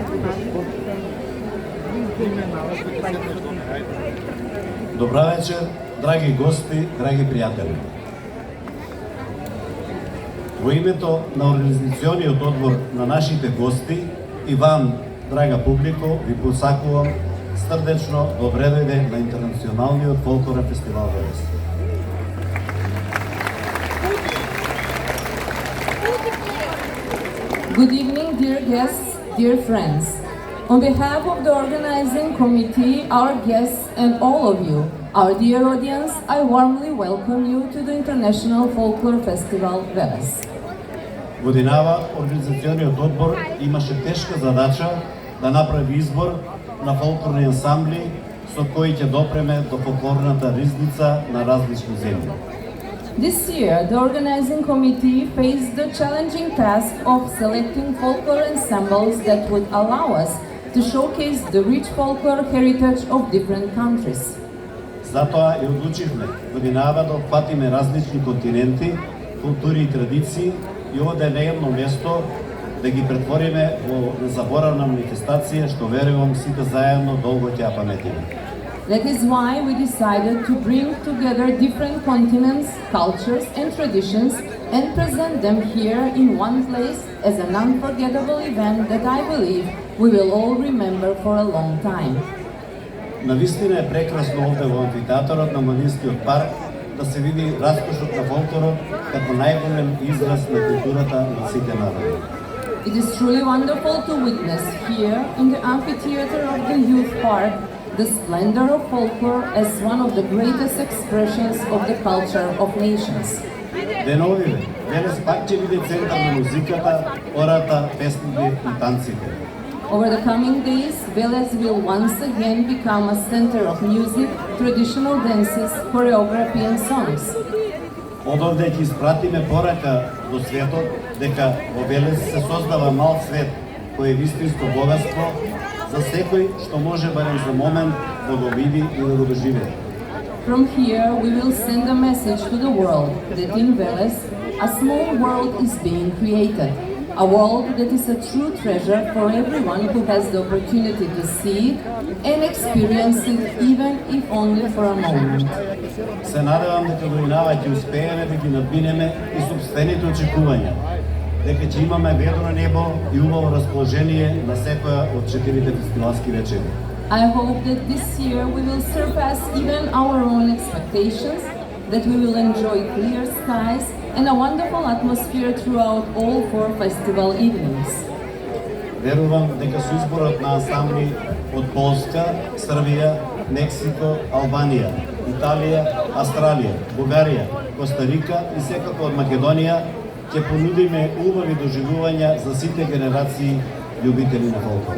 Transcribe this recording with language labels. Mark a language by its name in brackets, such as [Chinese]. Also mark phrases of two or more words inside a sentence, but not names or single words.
[Macedonian] Добра вечер, драги гости, драги пријатели. Во името на Организациониот одбор на нашите гости и вам, драга публико, ви посакувам срдечно добре дојде на Интернационалниот фолклорен фестивал Велес. [English] Good evening, dear guests, dear friends. On behalf of the organizing committee, our guests, and all of you, our dear audience, I warmly welcome you to the International Folklore Festival Велес. [Macedonian] Годинава Организациониот одбор имаше тешка задача да направи избор на фолклорни ансамбли со кои ќе допреме до фолклорната ризница на различни земји. [English] This year, the organizing committee faced the challenging task of selecting folklore ensembles that would allow us to showcase the rich folklore heritage of different countries. [Macedonian] Затоа и одлучивме годинава да опфатиме различни континенти, култури и традиции и овде не едно место да ги претвориме во незаборавна манифестација што верувам сите заедно долго ќе ја паметиме. [English] That is why we decided to bring together different continents, cultures and traditions and present them here in one place as an unforgettable event that I believe we will all remember for a long time. [Macedonian] Навистина е прекрасно овде во амфитеатарот на Младинскиот парк да се види раскошот на фолклорот како најголем израз на културата на сите народи. [English] It is truly wonderful to witness here in the amphitheater of the Youth Park the splendor of folklore as one of the greatest expressions of the culture of nations. [Macedonian] Деновиве, Велес пак ќе биде центар на музиката, ората, песните и танците. [English] Over the coming days, Velес will once again become a center of music, traditional dances, choreography and songs. [Macedonian] Одовде ќе испратиме порака до светот дека во Велес се создава мал свет кој е вистинско богатство за секој што може барем за момент да го види и да го доживее. [English] From here, we will send a message to the world that in Velес, a small world is being created. A world that is a true treasure for everyone who has the opportunity to see it and experience it, even if only for a moment. [Macedonian] Се надевам дека годинава ќе успееме да ги надминеме и собствените очекувања, дека ќе имаме ведро небо и убаво расположение на секоја од 4 фестивалски вечери. [English] I hope that this year we will surpass even our own expectations, that we will enjoy clear skies and a wonderful atmosphere throughout all 4 festival evenings. [Macedonian] Верувам дека со изборот на ансамбли од Полска, Србија, Мексико, Албанија, Италија, Австралија, Бугарија, Коста Рика и секако од Македонија ќе понудиме убави доживувања за сите генерации љубители на фолклор.